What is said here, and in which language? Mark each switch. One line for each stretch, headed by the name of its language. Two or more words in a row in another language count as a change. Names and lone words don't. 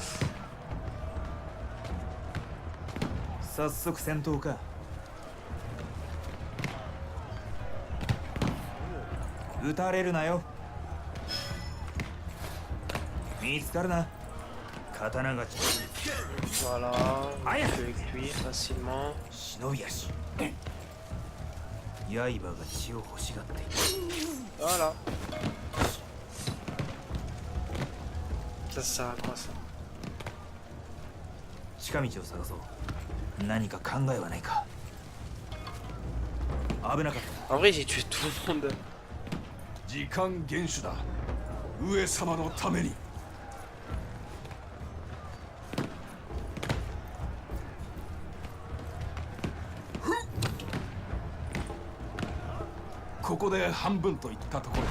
Japanese: 早速戦闘か撃たれるなよ見つかるな刀が
French: Voilà. Aïe. Je peux cuire facilement.
Japanese: 忍び足刃が血を欲しがっている。
French: Voilà. Ça sert à quoi ça?
Japanese: 近道を探そう。何か考えはないか。危なかった。
French: En vrai, j'ai tué tout le monde.
Japanese: 時間厳守だ。上様のために。ここで半分といったところだ。